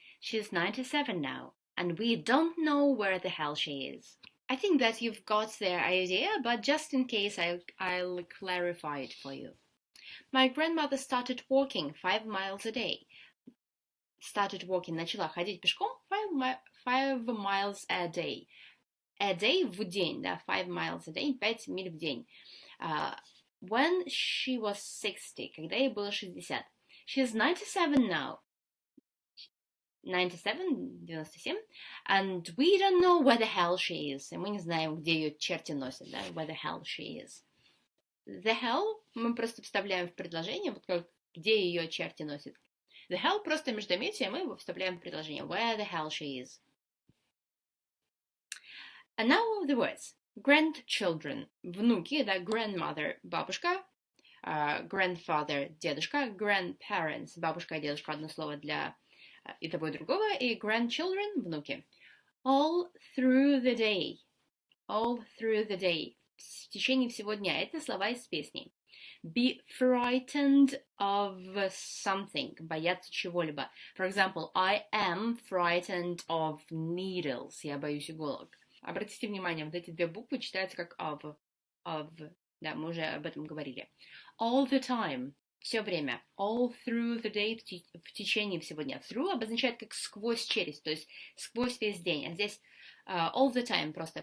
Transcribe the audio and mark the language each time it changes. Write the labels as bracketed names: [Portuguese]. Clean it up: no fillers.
[English] She's 97 now, and we don't know where the hell she is. I think that you've got the idea, but just in case I'll clarify it for you. My grandmother started walking 5 miles a day. Started walking, [Russian] начала ходить пешком [English] 5 miles a day. A day [Russian] в день, да, [English] 5 miles a day, [Russian] 5 миль в день. [English] When she was 60, [Russian] когда ей было 60. [English] She's 97 now. 97, and we don't know where the hell she is. [Russian] И мы не знаем, где ее черти носят, да, [English] where the hell she is. The hell [Russian] мы просто вставляем в предложение, вот как где ее черти носят. [English] The hell [Russian] просто междометие, мы его вставляем в предложение. [English] Where the hell she is. And now the words. [Russian] Grandchildren, внуки, да, grandmother, бабушка, grandfather, дедушка, grandparents, бабушка и дедушка, одно слово для и того, и другого, и grandchildren, внуки. [English] All through the day. All through the day. [Russian] В течение всего дня. Это слова из песни. [English] Be frightened of something. [Russian] Бояться чего-либо. [English] For example, I am frightened of needles. [Russian] Я боюсь иголок. Обратите внимание, вот эти две буквы читаются как of. Да, мы уже об этом говорили. [English] All the time. [Russian] Все время. [English] All through the day. [Russian] В течение всего дня. Through обозначает как сквозь, через. То есть сквозь весь день. А здесь [English] all the time [Russian] просто.